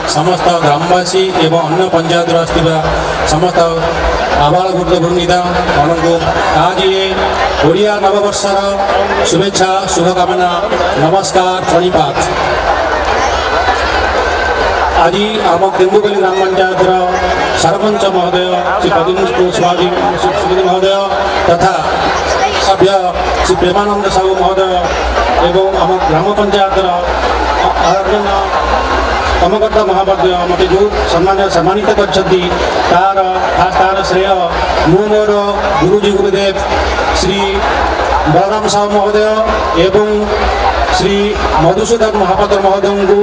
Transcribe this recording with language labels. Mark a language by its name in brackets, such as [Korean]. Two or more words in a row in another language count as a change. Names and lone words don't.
[Odia] ସମସ୍ତ ଗ୍ରାମବାସୀ ଏବଂ ଅନ୍ୟ ପଞ୍ଚାୟତ ଆସଥିବା ସମସ୍ତ ଆବାଳ ବୃଦ୍ଧ ବୃନ୍ଦା ମାନଙ୍କୁ ଆଜ ଏ ଓଡ଼ିଆ ନବବର୍ଷର ଶୁଭେଚ୍ଛା ଶୁଭକାମନା ନମସ୍କାର ପ୍ରଣିପାତ ଆଜ ଆମ କେନ୍ଦୁପଲ୍ଲୀ ଗ୍ରାମ ପଞ୍ଚାୟତ ସରପଞ୍ଚ ମହୋଦୟ ଶ୍ରୀ ପଦ୍ମଶ୍ରୀ ସ୍ୱାମୀ ମହୋଦୟ ତଥା ସଭ୍ୟ ଶ୍ରୀ ପ୍ରେମାନନ୍ଦ ସାହୁ ମହୋଦୟ ଏବଂ ଆମ ଗ୍ରାମ ପଞ୍ଚାୟତର ଆୟୋଜନ କର୍ମକର୍ତ୍ତା ମହାପାତ୍ର ମୋତେ ଯେଉଁ ସମ୍ମାନିତ କରିଛନ୍ତି ତାର ଶ୍ରେୟ ମୁଁ ମୋର ଗୁରୁଜୀ ଗୁରୁଦେବ ଶ୍ରୀ ବଳରାମ ସାହୁ ମହୋଦୟ ଏବଂ ଶ୍ରୀ ମଧୁସୂଦନ ମହାପାତ୍ର ମହୋଦୟଙ୍କୁ।